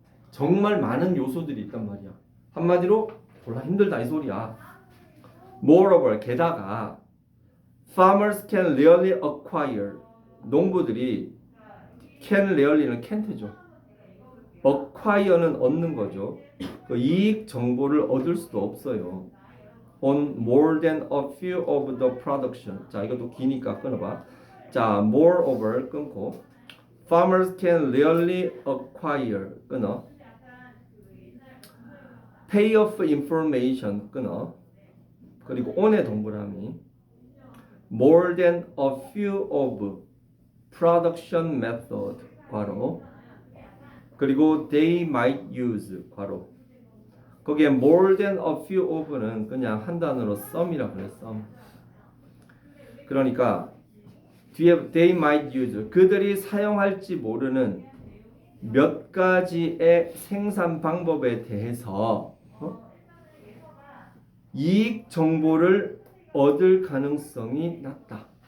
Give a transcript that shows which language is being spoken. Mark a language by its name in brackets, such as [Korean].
[Korean] 정말 많은 요소들이 있단 말이야. 한마디로 졸라 힘들다 이 소리야. [English] Moreover, [Korean] 게다가 [English] farmers can rarely acquire. [Korean] 농부들이 can rarely는 can't죠. acquire는 얻는 거죠. 그 이익 정보를 얻을 수도 없어요. [English] On more than a few of the production. [Korean] 자, 이것도 기니까 끊어봐. [English] 자, moreover [Korean] 끊고 [English] farmers can rarely acquire [Korean] 끊어. [English] pay off information [Korean] 끊어. 그리고 on의 동그라미. [English] more than a few of production method [Korean] 괄호. 그리고 [English] they might use [Korean] 괄호. 거기에 [English] more than a few of [Korean] 는 그냥 한 단어로 some이라 그래. some. 그러니까 뒤에 [English] they might use [Korean] 그들이 사용할지 모르는 몇 가지의 생산 방법에 대해서 이익 정보를 얻을 가능성이 낮다.